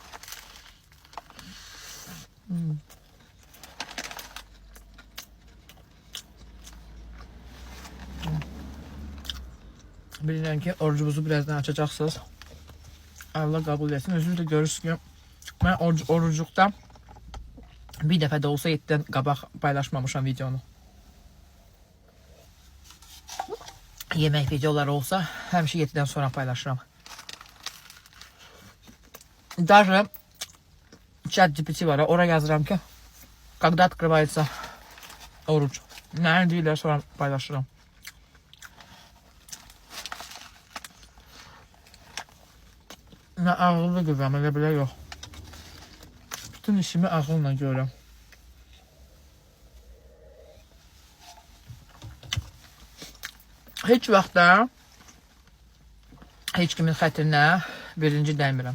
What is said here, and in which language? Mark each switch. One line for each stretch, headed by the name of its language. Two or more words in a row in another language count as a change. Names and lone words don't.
Azerbaijani: Bilirəm ki, orucunuzu birazdan açacaqsınız. Allah qəbul etsin. Özünüz də görürsünüz ki, mən orucluqda bir dəfə də olsa 7-dən qabaq paylaşmamışam videonu. Yemək videoları olsa, həmişə 7-dən sonra paylaşıram. Даже чат GPT var, oraya yazıram ki,
Russian: когда открывается oruç.
Azerbaijani: Nə deyirlər, sonra paylaşıram. Mən ağıllı qızam, elə belə yox. Bütün işimi ağılla görürəm. Heç vaxt da heç kimin xətrinə birinci dəymirəm.